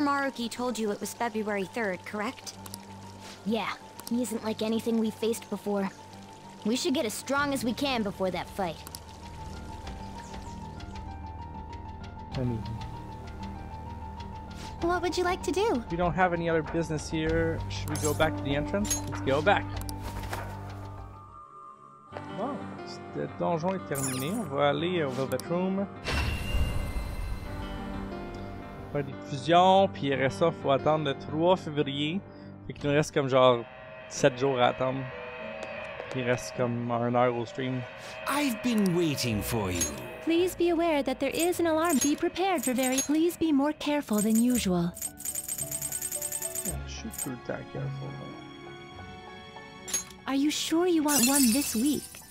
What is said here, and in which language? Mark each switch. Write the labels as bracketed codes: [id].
[en] Maruki told you it was February 3rd, correct? Yeah, he isn't like anything we've faced before. We should get as strong as we can before that fight. What would you like to do? We don't have any other business here. Should we go back to the entrance? Let's go back. [fr] Bon, le donjon est terminé. On va aller au Velvet Room. Faire des fusions, puis après ça, faut attendre le 3 février. Fait qu'il nous reste comme genre 7 jours à attendre. Puis il reste comme 1 heure au stream. [en] I've been waiting for you. Please be aware that there is an alarm. Be prepared for Please be more careful than usual. Yeah, shoot through that careful. Are you sure you want one this week?